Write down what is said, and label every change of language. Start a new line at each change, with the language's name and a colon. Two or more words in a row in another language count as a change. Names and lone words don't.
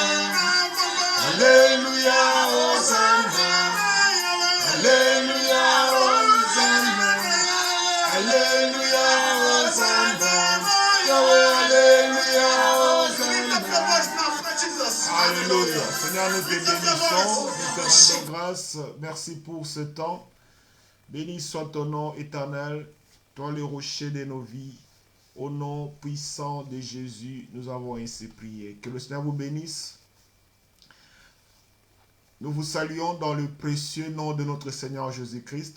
French: Alléluia, Hosanna. Alléluia, Hosanna. Alléluia, Hosanna. Alléluia, Hosanna. Alléluia. Seigneur, nous te bénissons, nous te rendons grâce. Merci pour ce temps. Béni soit ton nom éternel, toi le rocher de nos vies. Au nom puissant de Jésus, nous avons ainsi prié. Que le Seigneur vous bénisse. Nous vous saluons dans le précieux nom de notre Seigneur Jésus-Christ.